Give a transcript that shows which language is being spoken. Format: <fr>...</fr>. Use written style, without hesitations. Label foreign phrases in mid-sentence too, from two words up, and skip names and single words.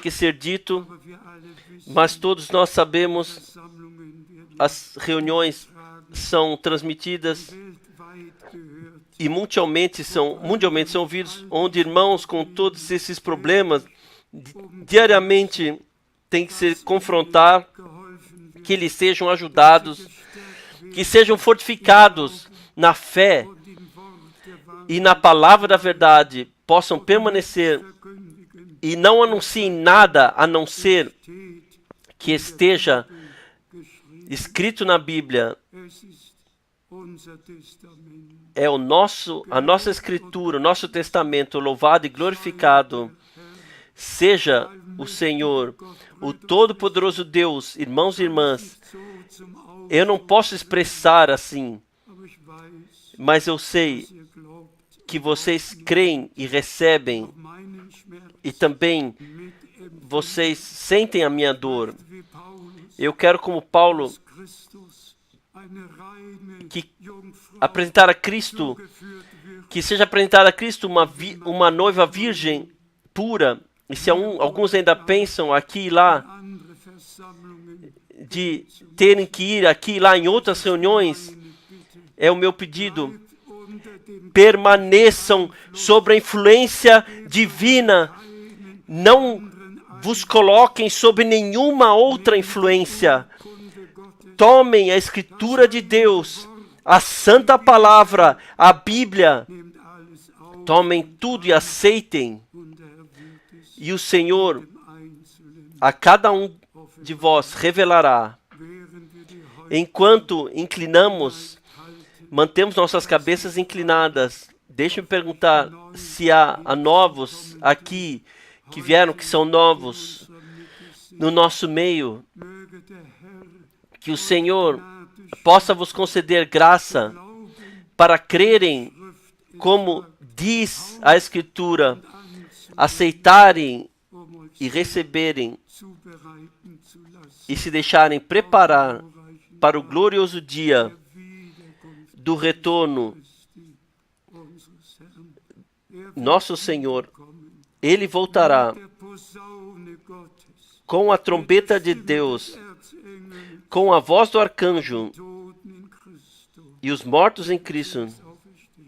<pt>que ser dito, mas todos nós sabemos, as reuniões são transmitidas e mundialmente são ouvidos, onde irmãos com todos esses problemas diariamente têm que se confrontar, que eles sejam ajudados, que sejam fortificados na fé</pt> <de>und im Wort der Wahrheit</de> <pt>e na palavra da verdade, possam permanecer</pt> <de>verkündigen,</de> <pt>e não anunciem nada a não ser</pt> <de>steht</de> <pt>que esteja</pt> <de>geschrieben.</de> <pt>escrito na Bíblia.</pt> <de>Es ist unser Testament.</de> <pt>É a nossa escritura, o nosso testamento, louvado e glorificado seja o Senhor, o Todo-Poderoso Deus. Irmãos e irmãs,</pt> <de>So zum Ausdruck,</de> <pt>eu não posso expressar assim,</pt> <de>aber ich weiß,</de> <pt>mas eu sei</pt> <de>ihr glaubt,</de> <pt>que vocês creem e recebem</pt> <de>meinen Schmerz</de> <pt>e também</pt> <de>mit</de> <pt>vocês sentem a minha dor.</pt> <de>wie Paulus,</de> <pt>Eu quero, como Paulo,</pt> <de>Christus, eine reine</de> <pt>que</pt> <de>Jungfrau</de> <pt>apresentar a Cristo,</pt> <de>geführt wird.</de> <pt>que seja apresentada a Cristo uma noiva virgem pura. E se alguns ainda pensam aqui e lá</pt> <de>Andere Versammlungen</de> <pt>de terem que ir aqui e lá em outras reuniões,</pt> <de>bitte</de> <pt>é o meu pedido.</pt> <de>unter dem</de> <pt>Permaneçam sobre a influência divina. Não vos coloquem sob nenhuma outra influência.</pt> <de>Kunde Gottes</de> <pt>Tomem a Escritura de Deus, a Santa Palavra, a Bíblia.</pt> <de>nimmt alles auf</de> <pt>Tomem tudo e aceitem.</pt> <de>und er wird es</de> <pt>E o Senhor</pt> <de>Einzelnen,</de> <pt>a cada um de vós revelará.</pt> <de>während wir die heute</de> <pt>Enquanto inclinamos, mantemos nossas cabeças inclinadas. Deixe-me perguntar se há novos aqui que vieram, que são novos no nosso meio.</pt> <de>möge der Herr</de> <pt>Que o Senhor</pt> <de>gnädig</de> <pt>possa vos conceder graça</pt> <de>glauben,</de> <pt>para crerem como diz a Escritura, aceitarem</pt> <de>uns</de> <pt>e receberem</pt> <de>zubereiten zu lassen,</de> <pt>e se deixarem preparar para o glorioso dia</pt> <de>Wiederkunft</de> <pt>do retorno.</pt> <de>Christi, unseres Herrn. Er</de> <pt>Nosso Senhor,</pt> <de>kommen,</de> <pt>Ele voltará</pt> <de>der Posaune Gottes,</de> <pt>com a trombeta de Deus,</pt> <de>Erzengel,</de> <pt>com a voz do arcanjo,</pt> <de>Toten in Christo,</de> <pt>e os mortos em Cristo</pt> <de>auferstehen.</de>